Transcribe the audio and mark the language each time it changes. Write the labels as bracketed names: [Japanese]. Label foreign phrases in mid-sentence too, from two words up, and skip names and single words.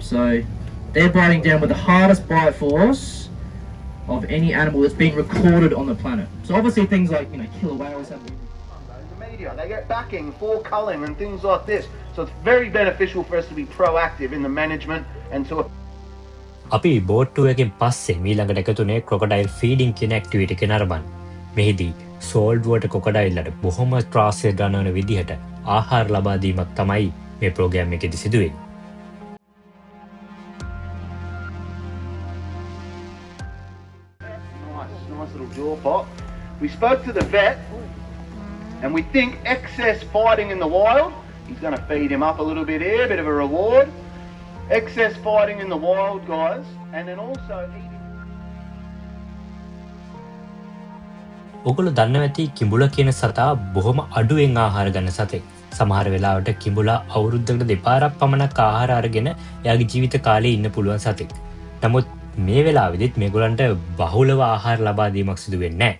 [English] So, they're biting down with the hardest bite force of any animal that's been recorded on the planet. So obviously things like, killer whales have... The media, they get backing for culling and things like this. So it's very beneficial for us to be proactive in the management and to [Sinhala] අපි බෝට්ටුවකින් පස්සේ මීළඟට එකතුනේ [English] crocodile feeding [Sinhala] කියන ඇක්ටිවිටි එක නරඹන්න. මෙහිදී සෝල්ඩ්වට කොකඩයිල්ලට බොහොම ත්‍රාසය ගන්නවන විදිහට ආහාර ලබා දීමක් තමයි මේ ප්‍රෝග්‍රෑම් එකේදී සිදුවේ. [English] nice little jaw pop. We spoke to the vet and we think excess fighting in the wild, he's going to feed him up a little bit here, a bit of a reward. Excess fighting in the wild, guys, and then also eating. [Sinhala] ඔගොල්ලෝ දන්නවා ඇති කිඹුලා කියන සතා බොහොම අඩුවෙන් ආහාර ගන්න සතෙක්. සමහර වෙලාවට කිඹුලා අවුරුද්දකට දෙපාරක් පමණක් ආහාර අරගෙන එයාගේ ජීවිත කාලේ ඉන්න පුළුවන් සතෙක්. නමුත් මේ වෙලාවෙදිත් මේගොල්ලන්ට බහුලව ආහාර ලබා දීමක් සිදු වෙන්නේ නැහැ.